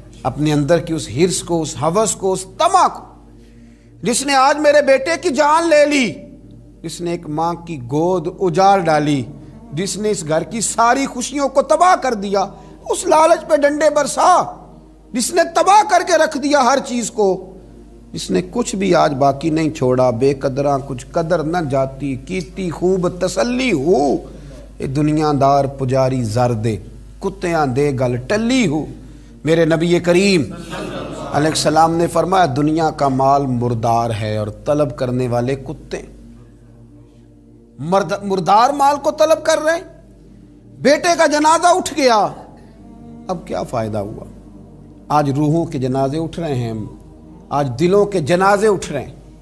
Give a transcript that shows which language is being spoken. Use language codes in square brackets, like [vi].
[ur] اپنے اندر کی اس ہرس کو، اس ہوس کو، اس طمع کو، جس نے آج میرے بیٹے کی جان لے لی، جس نے ایک ماں کی گود اجاڑ ڈالی، جس نے اس گھر کی ساری خوشیوں کو تباہ کر دیا، اس لالچ پہ ڈنڈے برسا، جس نے تباہ کر کے رکھ دیا ہر چیز کو، جس نے کچھ بھی آج باقی نہیں چھوڑا. [pa] بے قدراں کچھ قدر نہ جاتی، کیتی خوب تسلی ہو، اے دنیا دار پجاری زر دے، کتیاں دے گل ٹلی ہو. [ur] میرے نبی کریم علیہ السلام نے فرمایا دنیا کا مال مردار ہے اور طلب کرنے والے کتے. مردار مال کو طلب کر رہے ہیں. بیٹے کا جنازہ اٹھ گیا، اب کیا فائدہ ہوا؟ آج روحوں کے جنازے اٹھ رہے ہیں، آج دلوں کے جنازے اٹھ رہے ہیں.